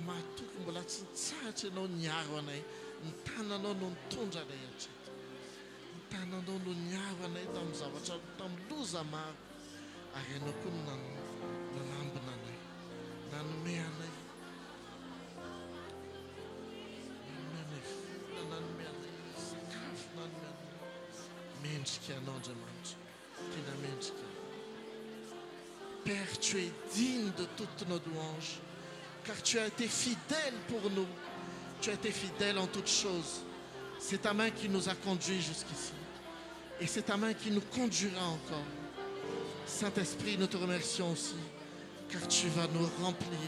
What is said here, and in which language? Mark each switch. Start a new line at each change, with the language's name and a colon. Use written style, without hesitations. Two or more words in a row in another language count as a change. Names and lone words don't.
Malagasy: mahatoky mbola tsy nitsahatra ianao niaro anay ny tananao no nitondra anay hatreto ny tananao no niaro anay tamin'ny zavatra tamin'ny loza maro ary ianao koa no nanambina anay nanome anay nanome anay sakafo nanome anay mendrika anao andriamanitra tena mendrika.
French: Père, tu es digne de toutes nos louanges, car tu as été fidèle pour nous. Tu as été fidèle en toutes choses. C'est ta main qui nous a conduits jusqu'ici. Et c'est ta main qui nous conduira encore. Saint-Esprit, nous te remercions aussi, car tu vas nous remplir.